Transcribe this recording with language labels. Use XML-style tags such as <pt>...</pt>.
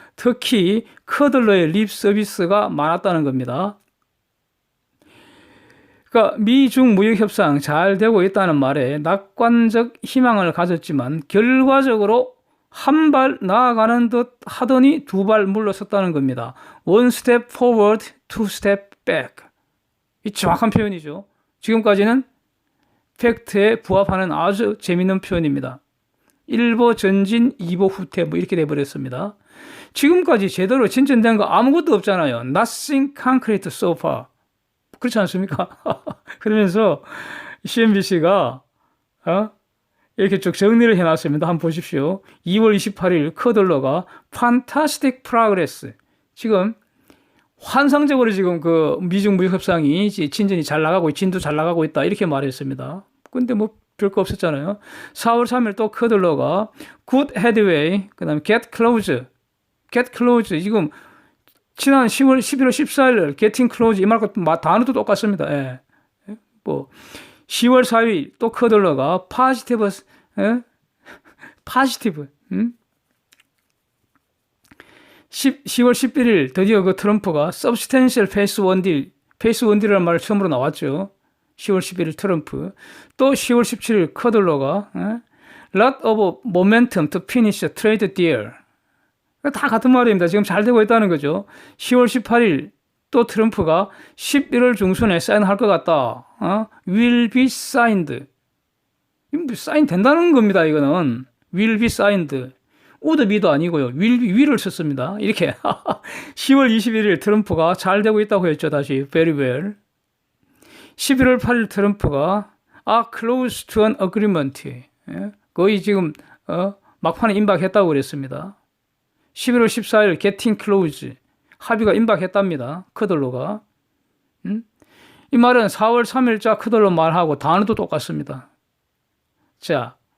<ko>특히 커들러의 립 서비스가 많았다는 겁니다. 그러니까 미중 무역 협상 잘 되고 있다는 말에 낙관적 희망을 가졌지만 결과적으로 한 발 나아가는 듯 하더니 두 발 물러섰다는 겁니다. One step forward, two step back. 이 정확한 표현이죠. 지금까지는 팩트에 부합하는 아주 재미있는 표현입니다. 1보 전진, 2보 후퇴 뭐 이렇게 돼버렸습니다. 지금까지 제대로 진전된 거 아무것도 없잖아요.</ko> <en>Nothing concrete so far.</en> <ko>그렇지 않습니까? 그러면서 CNBC가 이렇게 쭉 정리를 해놨습니다. 한번 보십시오. 2월 28일 커들러가</ko> <en>Fantastic Progress.</en> <ko>지금 환상적으로 지금 그 미중 무역 협상이 진전이 잘 나가고 진도 잘 나가고 있다 이렇게 말했습니다. 근데 뭐 별거 없었잖아요. 4월 3일 또 커들러가</ko> <en>Good Headway,</en> <ko>그다음에</ko> <en>Get Close, Get Close.</en> <ko>지금 지난 11월 14일</ko> <en>Getting Close</en> <ko>이 말과 단어도 똑같습니다. 예. 뭐 10월 4일 또 커들러가 Positive, Positive. 10월 11일 드디어 그 트럼프가</ko> <en>Substantial Phase 1 Deal, Phase 1 Deal이라는</en> <ko>말이 처음으로 나왔죠. 10월 11일 트럼프. 또 10월 17일 커들러가</ko> <en>Lot of Momentum to Finish a Trade Deal.</en> <ko>다 같은 말입니다. 지금 잘 되고 있다는 거죠. 10월 18일 또 트럼프가 11월 중순에 사인할 것 같다.</ko> <en>Will be signed.</en> <ko>사인 된다는 겁니다. 이거는</ko> <en>will be signed.</en> <ko>would be도 아니고요. will을 썼습니다. 이렇게 10월 21일 트럼프가 잘 되고 있다고 했죠. 다시</ko> <en>very well.</en> <ko>11월 8일 트럼프가</ko> <en>are close to an agreement.</en> <ko>거의 지금 막판에 임박했다고 그랬습니다. 11월 14일</ko> <en>getting close.</en> <ko>합의가 임박했답니다. 커들러가. 이 말은 4월 3일자 커들러 말하고 단어도 똑같습니다. 자,</ko>